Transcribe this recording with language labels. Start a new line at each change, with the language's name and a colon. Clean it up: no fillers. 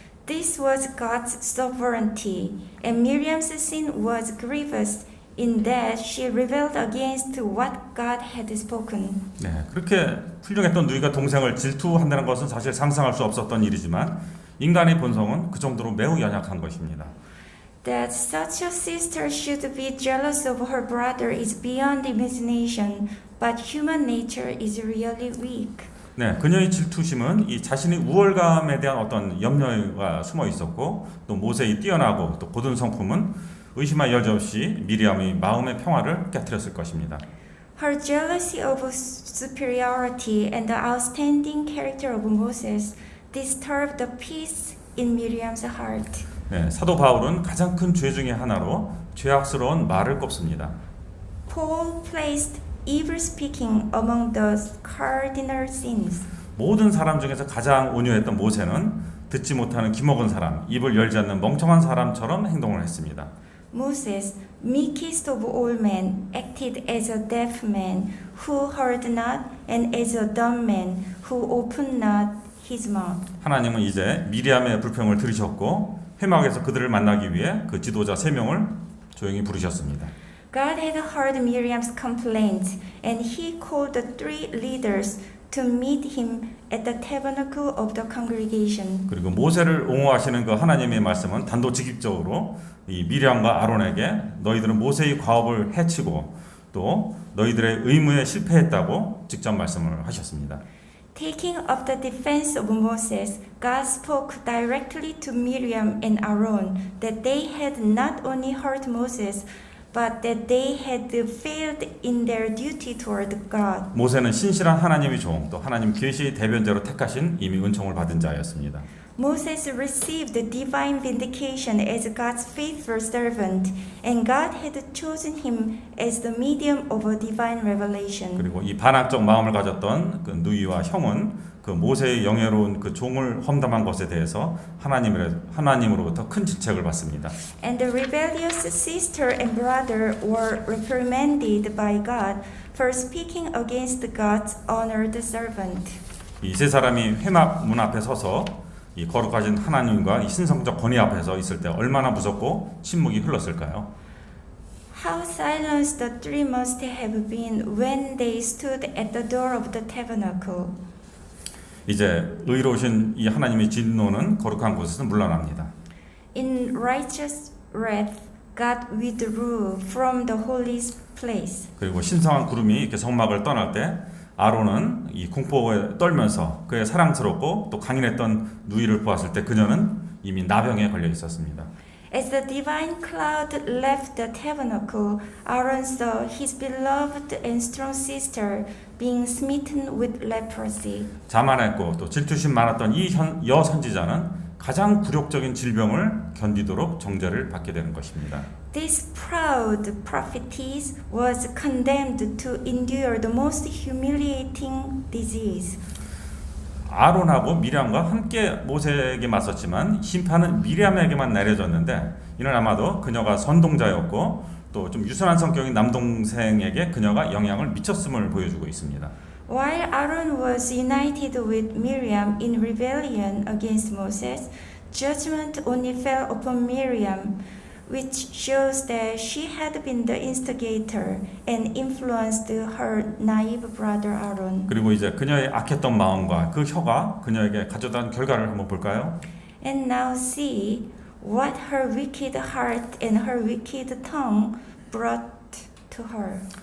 English: This was God's sovereignty, and Miriam's sin was grievous in that she rebelled against what God had spoken.
Korean: 네, 그렇게 훌륭했던 누이가 동생을 질투한다는 것은 사실 상상할 수 없었던 일이지만 인간의 본성은 그 정도로 매우 연약한 것입니다.
English: That such a sister should be jealous of her brother is beyond imagination, but human nature is really weak.
Korean: 네, 그녀의 질투심은 이 자신의 우월감에 대한 어떤 염려가 숨어 있었고 또 모세의 뛰어나고 또 고든 성품은 의심할 여지 없이 미리암의 마음의 평화를 깨뜨렸을 것입니다.
English: Her jealousy of superiority and the outstanding character of Moses disturbed the peace in Miriam's heart.
Korean: 네, 사도 바울은 가장 큰 죄 중에 하나로 죄악스러운 말을 꼽습니다.
English: Paul placed evil speaking among the cardinal sins.
Korean: 모든 사람 중에서 가장 온유했던 모세는 듣지 못하는 귀먹은 사람, 입을 열지 않는 멍청한 사람처럼 행동을 했습니다.
English: Moses, meekest of all men, acted as a deaf man who heard not, and as a dumb man who opened not his mouth.
Korean: 하나님은 이제 미리암의 불평을 들으셨고 회막에서 그들을 만나기 위해 그 지도자 3명을 조용히 부르셨습니다.
English: God had heard Miriam's complaint, and he called the 3 leaders to meet him at the tabernacle of the congregation.
Korean: 그리고 모세를 옹호하시는 그 하나님의 말씀은 단도직입적으로 이 미리암과 아론에게 너희들은 모세의 과업을 해치고 또 너희들의 의무에 실패했다고 직접 말씀을 하셨습니다.
English: Taking up the defense of Moses, God spoke directly to Miriam and Aaron that they had not only hurt Moses, but that they had failed in their duty toward God.
Korean: 모세는 신실한 하나님의 종, 또 하나님 계시의 대변자로 택하신 이미 은총을 받은 자였습니다.
English: Moses received divine vindication as God's faithful servant, and God had chosen him as the medium of a divine revelation.
Korean: 그리고 이 반항적 마음을 가졌던 그 누이와 형은 그 모세의 영예로운 그 종을 험담한 것에 대해서 하나님으로부터 큰 질책을 받습니다.
English: And the rebellious sister and brother were reprimanded by God for speaking against God's honored servant.
Korean: 이 세 사람이 회막 문 앞에 서서 이 거룩하신 하나님과 이 신성적 권위 앞에서 있을 때 얼마나 무섭고 침묵이 흘렀을까요?
English: How silenced the 3 must have been when they stood at the door of the tabernacle.
Korean: 이제 의로우신 이 하나님의 진노는 거룩한 곳에서 물러납니다.
English: In righteous wrath, God withdrew from the holy place.
Korean: 그리고 신성한 구름이 이렇게 성막을 떠날 때 아론은 이 공포에 떨면서 그의 사랑스럽고 또 강인했던 누이를 보았을 때 그녀는 이미 나병에 걸려 있었습니다.
English: As the divine cloud left the tabernacle, Aaron saw his beloved and strong sister being smitten with leprosy.
Korean: 자만했고 또 질투심 많았던 이 여선지자는 가장 굴욕적인 질병을 견디도록 정죄를 받게 되는 것입니다.
English: This proud prophetess was condemned to endure the most humiliating disease.
Korean: 아론하고 미리암과 함께 모세에게 맞섰지만 심판은 미리암에게만 내려졌는데 이는 아마도 그녀가 선동자였고 또 좀 유순한 성격인 남동생에게 그녀가 영향을 미쳤음을 보여주고 있습니다.
English: While Aaron was united with Miriam in rebellion against Moses, judgment only fell upon Miriam, which shows that she had been the instigator and influenced her naive brother Aaron.
Korean: 그리고 이제 그녀의 악했던 마음과 그 혀가 그녀에게 가져다 결과를 한번 볼까요?
English: And now see what her wicked heart and her wicked tongue brought to her.